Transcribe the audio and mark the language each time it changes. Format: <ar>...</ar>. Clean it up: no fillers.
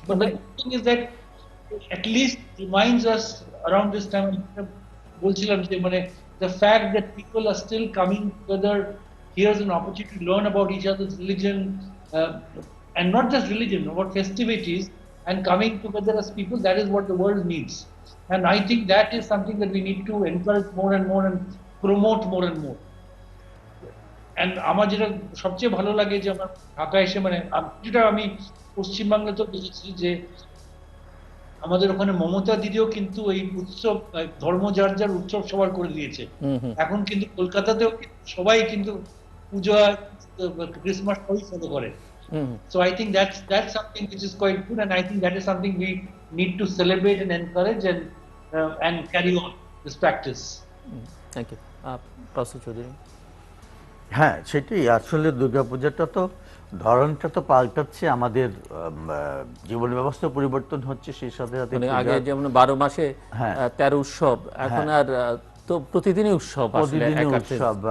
<en>But the good thing is that at least reminds us around this time,</en> <bn>বলছিলাম যে মানে</bn> <en>the fact that people are still coming together, here's an opportunity to learn about each other's religion, and not just religion, about festivities, and coming together as people. That is what the world needs, and I think that is something that we need to encourage more and more and promote more and more.</en> <bn>And আমার যেটা সবচেয়ে ভালো লাগে যে আমার ঢাকায় এসে মানে যেটা আমি পশ্চিমবাংলা তো দেখেছি যে আমাদের ওখানে মমতা দিদিও কিন্তু এই উৎসব ধর্ম যার যার উৎসব সবার করে দিয়েছে। এখন কিন্তু কলকাতাতেও সবাই কিন্তু পূজা, ক্রিসমাস সবই ফলো করে।</bn> <en>So I think that's something which is quite good, and I think that is something we need to celebrate and encourage and carry on this practice. Thank you. Professor Chowdhury.</en> <bn>হ্যাঁ, সেটাই আসলে দুর্গাপূজাটা তো ধরনটা তো পাল্টাচ্ছে, আমাদের জীবন ব্যবস্থা পরিবর্তন হচ্ছে, সেই সাথে সাথে মানে আগে যেমন 12 মাসে 13 উৎসব, এখন আর তো প্রতিদিনই উৎসব, প্রতিদিনই উৎসব,</bn>